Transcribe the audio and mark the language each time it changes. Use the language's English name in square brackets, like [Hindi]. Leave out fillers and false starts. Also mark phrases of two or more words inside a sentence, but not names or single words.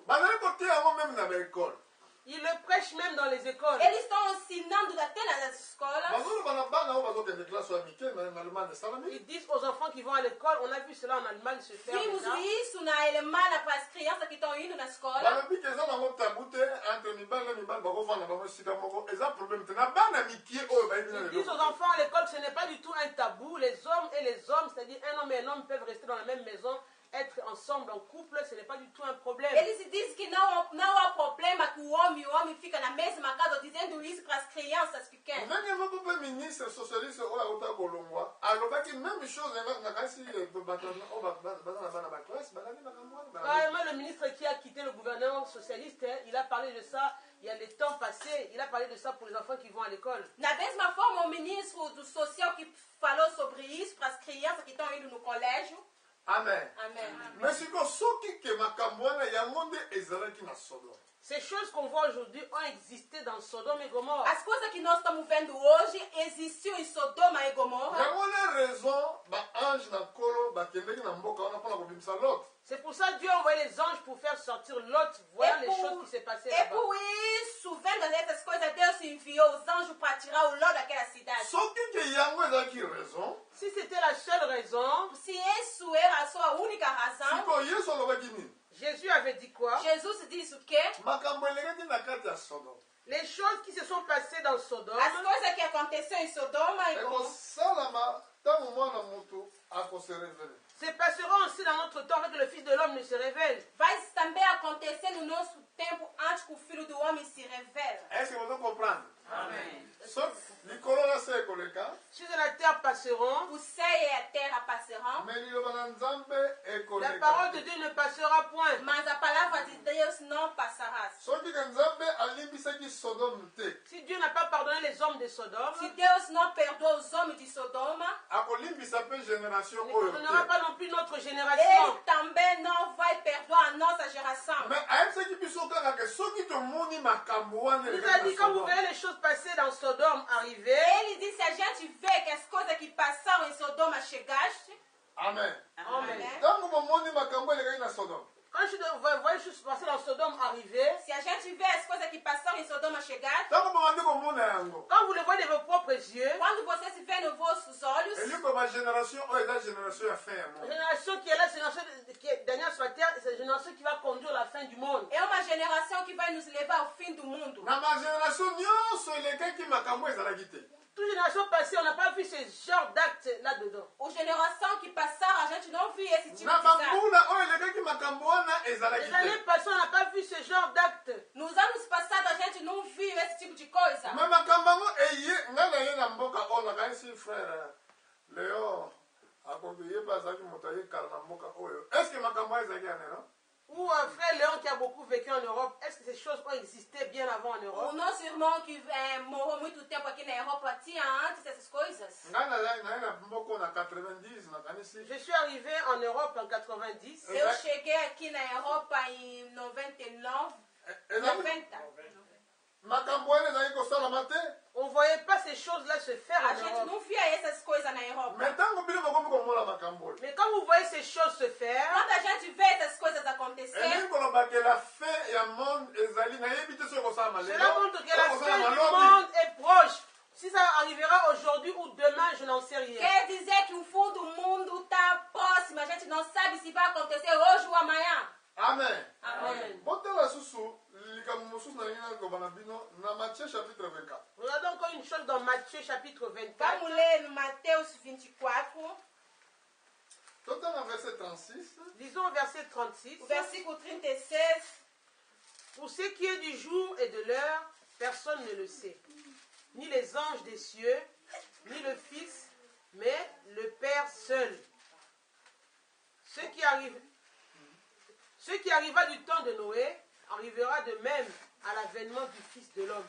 [Lingala] bazali koteya yango meme na baekole. [French] Ils le prêchent même dans les écoles. [Portuguese] Eles estão ensinando até nas escolas. [Lingala] bazoloba na bana oyo bazokende classe oya mike na allemagne esalami. [French] Ils disent aux enfants qui vont à l'école, on a vu cela en Allemagne se faire [Portuguese] Vimos [French] déjà. [Portuguese] isso na Alemanha para as crianças que estão indo na escola. [Lingala] balobi ke eza nango tabu te [French] entre mibali [Lingala] na mibali bakovanda bango esika moko eza problème te na bana mike oyo bayebi na [French] Ils disent aux [Lingala] lelo. [French] enfants à l'école que ce n'est pas du tout un tabou. Les hommes et les hommes, c'est-à-dire un homme et un homme peuvent rester dans la même maison, être ensemble en couple, ce n'est pas du tout un problème. [Portuguese] Eles dizem que não há problema que o homem fica na mesma casa, dizendo isso para as crianças pequenas. [Lingala] ndenge moko mpe ministre socialiste oyo auta kolongwa alobaki [French] même chose [Lingala] nakanisi bato oyo baza na bana baklasse balandi makambo wana. [French] Carrément, le ministre qui a quitté le gouvernement socialiste, hein, il a parlé de ça il y a les temps passés. Il a parlé de ça pour les enfants qui vont à l'école. [Portuguese] Da mesma forma, o ministro do Social que falou sobre isso para as crianças que estão indo no colégio. Amen. Amém. [Lingala] mais siko soki ke makambo wana yango nde ezalaki na Sodome. [French] Ces choses qu'on voit aujourd'hui ont existé dans Sodome et Gomorrhe. [Portuguese] As coisas que nós estamos vendo hoje existiam em Sodoma e Gomorra. [Lingala] yango na raison baange na nkolo bakendeki na mboka wana mpona kobimisa Lot. [French] C'est pour ça que Dieu a envoyé les anges pour faire sortir Lot. Voilà les choses qui s'est passées [Portuguese] E [French] là-bas. [Portuguese] por isso, vendo essas coisas, Deus enviou os anjos para tirar o Ló daquela cidade. [Lingala] soki ke yango ezalaki raison [French] Si c'était la seule raison, [Portuguese] Se isso era a sua única razão, [Lingala] siko yesu alobaki nini? [French] Jésus avait dit quoi? [Portuguese] Jesus disse o quê? [Lingala] makambo elekaki na kati ya Sodome [French] Les choses qui se sont passées dans Sodome [Portuguese] As coisas que aconteceram em Sodoma e Gomorra [Lingala] ekosalama ntango mwana moto akose révele. [French] se passera aussi dans notre temps que le Fils de l'homme ne se révèle. [Portuguese] Vai também acontecer no nosso tempo antes que o Filho do Homem se revele. [French] Est-ce que vous comprenez? [Portuguese] Amém. [French] Les colons c'est le cas. Ceux de la terre passeront. [Portuguese] O céu e a terra passarão, [French] Mais La parole de Dieu ne passera point. [Portuguese] mas a palavra de Deus não passará. [French] Si Dieu n'a pas pardonné les hommes de Sodome, [Portuguese] Se Deus não perdoa os homens de Sodoma, [French] il ne pardonnera pas non plus notre [Portuguese] Ele [French] génération. [Portuguese] também não vai perdoar a nossa geração. [French] Il nous a dit, quand vous verrez les choses passer dans Sodome arriver, [Portuguese] Ele disse: a gente vê que as coisas que passaram em Sodoma chegaste. Amen. Amen. [French] Quand je vois les choses passer dans Sodome arriver, [Portuguese] Se a gente vê as coisas que passaram em Sodoma chegar, [French] quand vous le voyez de vos propres yeux, [Portuguese] quando você se vê nos vossos olhos, [French] la génération qui est là, c'est la génération qui est dernière sur la terre, c'est la génération qui va conduire la fin du monde. [Portuguese] é uma geração que vai nos levar ao fim do mundo. [French] Toute génération passée, on n'a pas vu ce genre d'acte là-dedans. [Portuguese] As gerações que passaram, a gente não viu esse tipo de ato. [French] Les années passées, on n'a pas vu ce genre d'acte. [Portuguese] Nos anos passados, a gente não viu esse tipo de coisa. [French] Ou frère Léon qui a beaucoup vécu en Europe, est-ce que ces choses ont existé bien avant en Europe? [Portuguese] O nosso irmão que morou muito tempo aqui na Europa tinha antes essas coisas. [French] Je suis arrivé en Europe en 90. [Portuguese] Eu cheguei aqui na Europa em 99, 90. [French] On ne voyait pas ces choses-là se faire [Portuguese] A [French] en [Portuguese] gente [French] Europe. [Portuguese] não via essas coisas na Europa. [French] Mais quand vous voyez ces choses se faire, [Portuguese] Quando a gente vê essas coisas acontecer, [French] cela montre que la fin du monde est proche. Si ça arrivera aujourd'hui ou demain, je n'en sais rien. [Portuguese] quer dizer que o fim do mundo está próximo. A gente não sabe se vai acontecer hoje ou amanhã. Amen. Amém. [French] Regardons encore une chose dans Matthieu chapitre 24. [Portuguese] Vamos ler no Mateus 24, [French] Lisons au verset 36. [Portuguese] o versículo 36. [French] Pour ce qui est du jour et de l'heure, personne ne le sait. Ni les anges des cieux, ni le Fils, mais le Père seul. Ce qui arriva du temps de Noé arrivera de même à l'avènement du Fils de l'homme.